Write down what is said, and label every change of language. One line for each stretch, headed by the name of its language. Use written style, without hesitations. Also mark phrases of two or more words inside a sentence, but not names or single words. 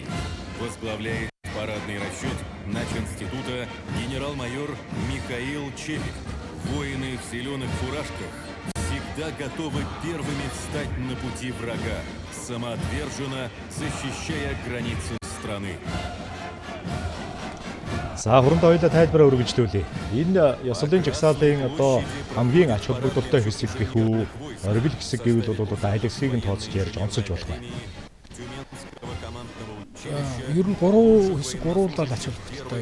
Russian: Возглавляет парадный расчет начинститута генерал-майор Михаил Чепик. Воины в зеленых фуражках всегда готовы первыми встать на пути врага, самоотверженно защищая границы страны.
Mongolian: За хуранд хоёулаа тайлбараа үргэлжлүүлье. Энэ ёслолын жагсаалын одоо хамгийн ач холбогдолтой хэсэг гэх үү, оргил хэсэг гэвэл бол одоо айлг хэсгийг нь тооцож ярьж онцолж болох байна. Ер нь 3 хэсэг гуруулаад ач холбогдолтой.